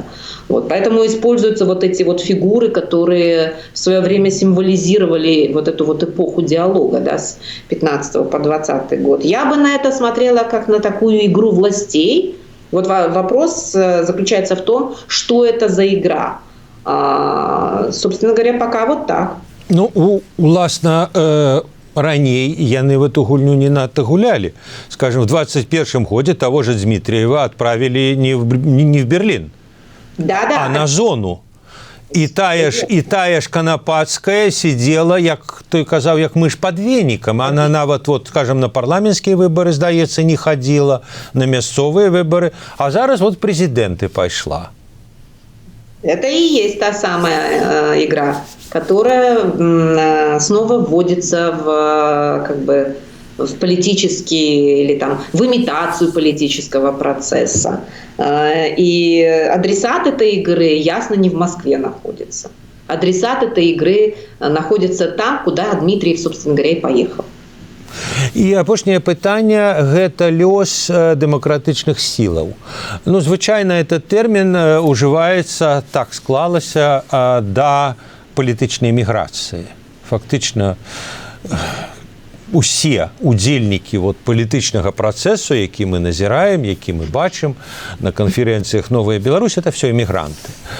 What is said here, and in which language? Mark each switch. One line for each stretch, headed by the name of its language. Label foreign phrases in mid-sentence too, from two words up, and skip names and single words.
Russian: Вот, поэтому используются вот эти вот фигуры, которые в свое время символизировали вот эту вот эпоху диалога, да, с 15 по 20 год. Я бы на это смотрела как на такую игру властей. Вот вопрос заключается в том, что это за игра. Собственно говоря, пока вот так.
Belarusian: Ну, уласна, раней яны
Russian: в эту
Belarusian: гульню не надто гулялі.
Russian: Скажем, в 21 годзе того же Дмитриева отправили не в Берлин, да, а на зону.
Belarusian: І тая ж Канапацкая сидела, як той казаў, як мыш пад венікам. Она нават, вот, скажем, на парламенцкія выборы, здаецца, не ходила, на мясцовыя выборы, а зараз вот президенты пайшла.
Russian: Это и есть та самая игра, которая снова вводится в политический или там в имитацию политического процесса. И адресат этой игры ясно не в Москве находится. Адресат этой игры находится там, куда Дмитриев, собственно говоря, и поехал.
Belarusian: І апошняе пытанне – гэта лёс дэмакратычных сілаў. Ну, звычайна, этот тэрмін ужываецца, так склалася, да палітычнай міграцыі. Фактычна, усе удзельнікі палітычнага працэсу, які мы назіраем, які мы бачым на канферэнцыях «Новая Беларусь»,
Russian: это все
Belarusian: эмігранты.